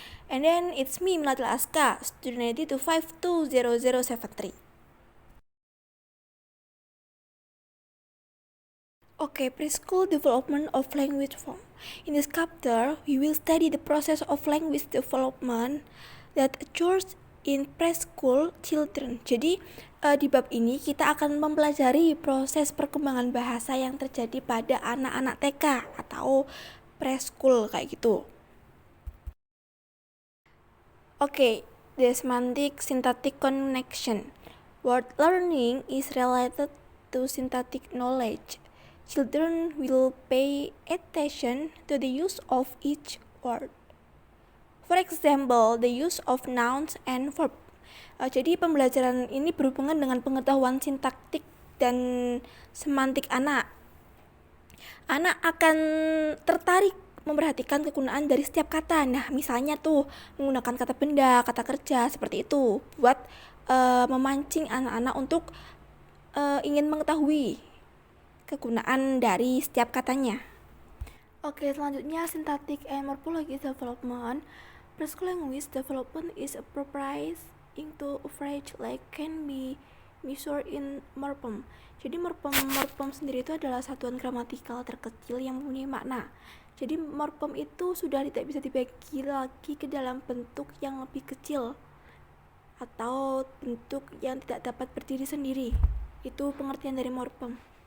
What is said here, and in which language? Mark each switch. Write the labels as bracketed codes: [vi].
[en] And then it's me, Melatil Aska, student ID 2520073. Okay, preschool development of language form. In this chapter, we will study the process of language development that occurs in preschool children. [id] Jadi, di bab ini kita akan mempelajari proses perkembangan bahasa yang terjadi pada anak-anak TK atau preschool kayak gitu. [en] Okay, the semantic syntactic connection. Word learning is related to syntactic knowledge. Children will pay attention to the use of each word. For example, the use of nouns and verb. [id] Jadi pembelajaran ini berhubungan dengan pengetahuan sintaktik dan semantik anak. Anak akan tertarik memperhatikan kegunaan dari setiap kata. Nah, misalnya tuh menggunakan kata benda, kata kerja, seperti itu buat memancing anak-anak untuk ingin mengetahui kegunaan dari setiap katanya. Oke, selanjutnya [en] syntactic and morphologic development. Preschool language development is appropriate into average like can be measured in morpheme. [id] Jadi morpheme sendiri itu adalah satuan gramatikal terkecil yang mempunyai makna. Jadi morpheme itu sudah tidak bisa dibagi lagi ke dalam bentuk yang lebih kecil atau bentuk yang tidak dapat berdiri sendiri. Itu pengertian dari morpheme.